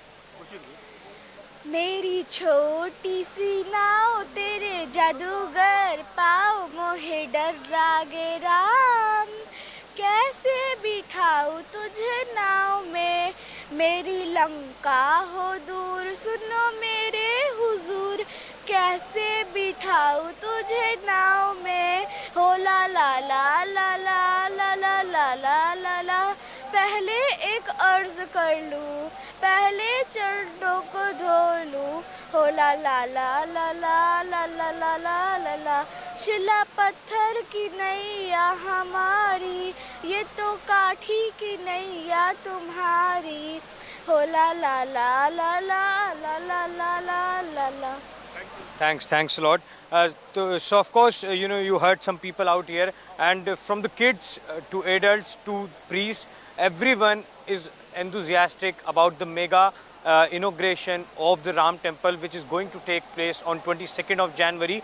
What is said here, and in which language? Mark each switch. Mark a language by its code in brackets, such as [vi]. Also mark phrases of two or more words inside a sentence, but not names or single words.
[hi] मेरी छोटी सी नाव तेरे जादूगर पाओ मोहे डर लागे राम, कैसे बिठाऊं तुझे नाव में, मेरी लंका हो दूर सुनो मेरे हुजूर, कैसे बिठाऊं तुझे नाव में, हो ला ला ला ला ला ला ला ला ला ला ला। पहले एक अर्ज कर लूं, पहले चरणों को धो लूं, हो ला ला ला ला ला ला ला ला ला ला ला। शिला पत्थर की नैया हमारी, ये तो काठी की नैया तुम्हारी, हो ला ला ला ला ला ला ला ला ला ला ला। [en] Thanks a lot. So of course, you heard some people out here, and from the kids to adults to priests, everyone is enthusiastic about the mega inauguration of the Ram Temple, which is going to take place on 22nd of January.